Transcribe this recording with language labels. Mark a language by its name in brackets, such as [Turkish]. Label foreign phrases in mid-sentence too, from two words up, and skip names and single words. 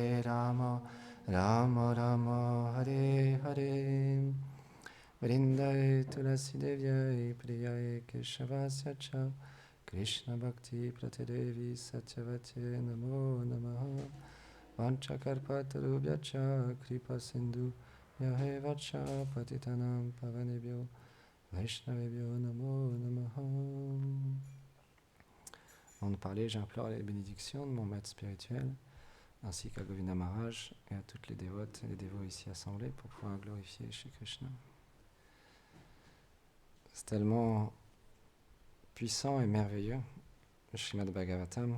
[Sanskrit] Rama Rama Hare Hare Vrindai Tulasi Devyai Priyai Keshavasya Cha Krishna Bhakti Pratidevi Satyavate Namo Namaha Vanchakarpatarubhyacha Kripa Sindhu Yahevacha Patitanam Pavanebhyo Vaishnavebhyo Namo Namaha. [French] Avant de parler, j'implore les bénédictions de mon maître spirituel, ainsi qu'à Govinda Maharaj et à toutes les dévotes et les dévots ici assemblés pour pouvoir glorifier Shri Krishna. C'est tellement puissant et merveilleux, le Srimad Bhagavatam.